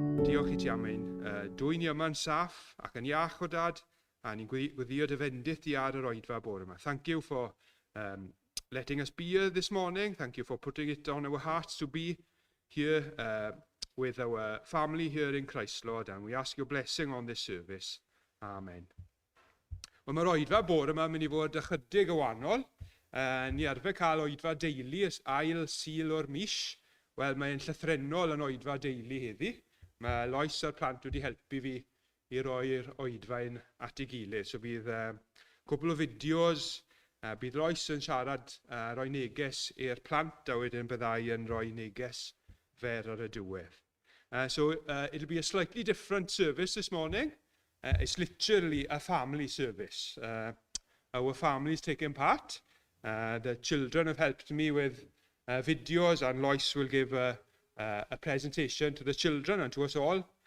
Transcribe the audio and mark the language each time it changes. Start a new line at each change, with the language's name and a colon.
Welsh: Diolch I ti am ein dwy ni yma'n saff ac yn iach o Dad. A ni'n gweddio dy fendith di ar yr Oedfa bore yma.
English: Thank you for letting us be here this morning. Thank you for putting it on our hearts to be here with our family here in Christ, Lord, and we ask your blessing on this service.
Welsh: Amen. Wel, mae'r Oedfa bore yma mynd I fod ychydig o wahanol. Ni arfer cael Oedfa deulu ail sil o'r mis. Wel, mae'n llythrenol yn Oedfa deulu heddi. Mae Lois a'r plant wedi helpu fi I roi'r Oedfa'n at ei gilydd. So bydd cwbl o fideos, bydd Lois yn siarad, roi neges i'r plant, a wedyn byddai yn roi neges fer ar y diwedd.
English: So it'll be a slightly different service this morning. It's literally a family service. Our family's taken part. The children have helped me with videos, and Lois will give a presentation to the children and to us all.